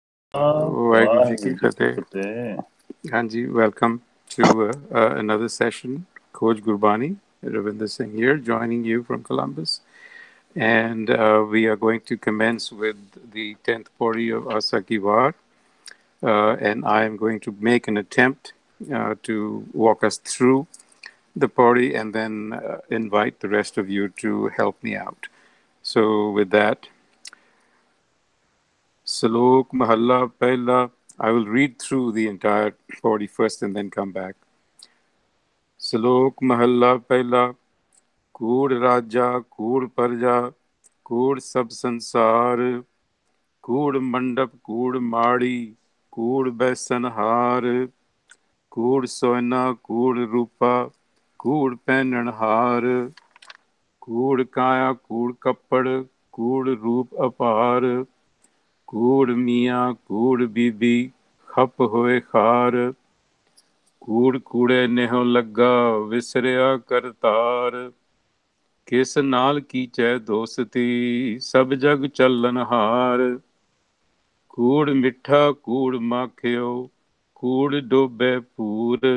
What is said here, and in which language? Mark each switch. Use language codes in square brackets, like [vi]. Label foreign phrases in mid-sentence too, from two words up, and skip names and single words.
[pa] ਵਾਹਿਗੁਰੂ ਜੀ ਕੀ ਫਤਿਹ। Hanji, [en] welcome to another session. Khoj Gurbani, Ravinder Singh here, joining you from Columbus. And we are going to commence with the 10th Pauri of Asa Ki Vaar. And I am going to make an attempt to walk us through the Pauri and then invite the rest of you to help me out. So, with that, [pa] ਸਲੋਕ ਮਹਲਾ ਪਹਿਲਾ. [en] I will read through the entire 40 first and then come back. [pa] ਸਲੋਕ ਮਹਲਾ ਪਹਿਲਾ. ਕੂੜ ਰਾਜਾ ਕੂੜ ਪਰਜਾ ਕੂੜ ਸਭ ਸੰਸਾਰ ਕੂੜ ਮੰਡਪ ਕੂੜ ਮਾੜੀ ਕੂੜ ਬੈਸਣਹਾਰ ਕੂੜ ਸੁਇਨਾ ਕੂੜ ਰੁਪਾ ਕੂੜ ਪੈਨ੍ਹਣਹਾਰ ਕੂੜ ਕਾਇਆ ਕੂੜ ਕਪੜ ਕੂੜ ਰੂਪ ਅਪਾਰ, ਕੂੜ ਮੀਆਂ ਕੂੜ ਬੀਬੀ ਖੱਪ ਹੋਏ ਖਾਰ ਕੂੜ ਕੂੜੇ ਨੇਹੋਂ ਲੱਗਾ ਵਿਸਰਿਆ ਕਰਤਾਰ ਕਿਸ ਨਾਲ ਕੀਚੈ ਦੋਸਤੀ ਸਭ ਜਗ ਚੱਲਨ ਹਾਰ ਕੂੜ ਮਿੱਠਾ ਕੂੜ ਮਾਖਿਓ ਕੂੜ ਡੋਬੇ ਪੂਰ